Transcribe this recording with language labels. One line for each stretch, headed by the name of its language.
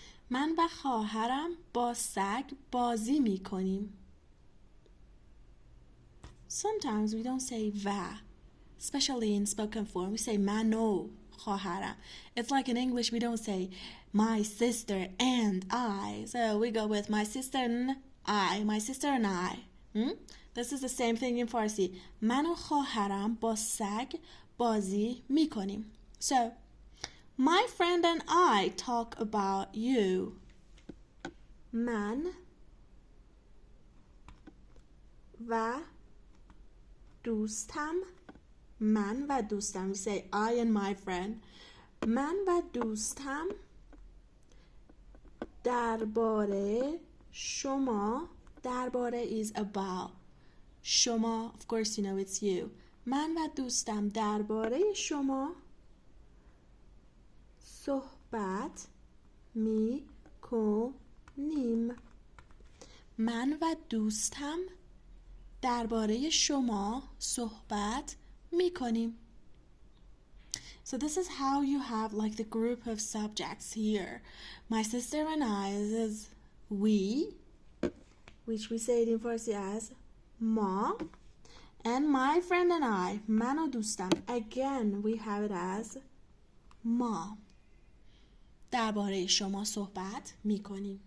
Persian: من و خواهرم با سگ بازی میکنیم.
English: Sometimes we don't say و, especially in spoken form. We say
Persian: من و خواهرم.
English: It's like in English we don't say my sister and I. So we go with my sister and I. My sister and I. This is the same thing in Farsi.
Persian: من و خواهرم با سگ بازی میکنیم.
English: So my friend and I talk about you.
Persian: من و دوستم. من و دوستم.
English: We say I and my friend.
Persian: من و دوستم درباره شما.
English: درباره is about. شما, of course you know it's you.
Persian: من و دوستم درباره شما صحبت می کنیم. من و دوستم درباره شما صحبت می کنیم.
English: So this is how you have like the group of subjects here. My sister and I is we, which we say it in Farsi as ما. And my friend and I,
Persian: من و دوستم,
English: again we have it as ما.
Persian: درباره شما صحبت می کنیم.